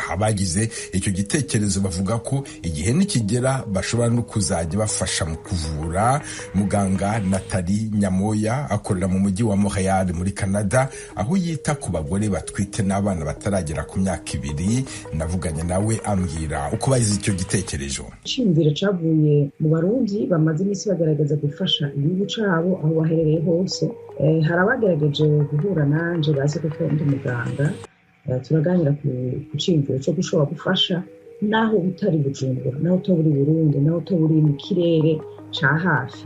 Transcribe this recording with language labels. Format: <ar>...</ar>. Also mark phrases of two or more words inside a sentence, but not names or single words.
<rw>Abagize icyo gitekerezo bavuga ko igihe nikigera bashobora no kuzajya bafasha mu kuvura. Muganga Nathalie Nyamoya akorera mu mujyi wa Montreal muri Canada, aho yita ku bagore batwite n'abana bataragera ku myaka 2. Navuganye nawe ambwira uko bayize icyo gitekerezo.</rw> <rn>Cyumvira cavuye mu Barundi bamaze imisi bagaragaza gufasha igihugu cabo aho baherereye hose. Hari abagerageje guhura nanje bazi ko ndi muganga, turaganira ku cyumviro cyo gushobora gufasha naho utari Bujumbura, naho utari Burundi, naho utari mu kirere ca hafi.</rn>